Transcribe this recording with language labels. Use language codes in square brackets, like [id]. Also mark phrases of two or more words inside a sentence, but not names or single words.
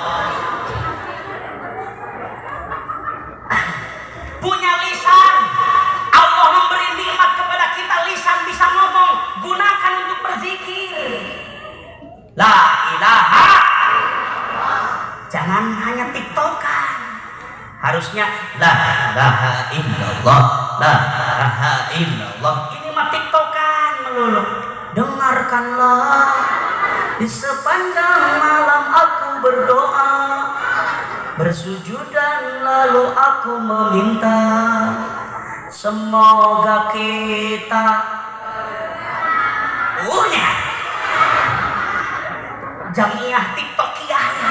[id] Punya lisan. Allah memberi nikmat kepada kita lisan bisa ngomong. Gunakan untuk berzikir. [ar] لا إله. [id] Jangan hanya tiktokan. [ar] Harusnya لا إله إلا الله. لا إله إلا الله. [id] Ini mah tiktokan melulu. Dengarkanlah. Di sepanjang malam aku berdoa, bersujud dan lalu aku meminta, semoga kita punya jamiah tiktokiyah.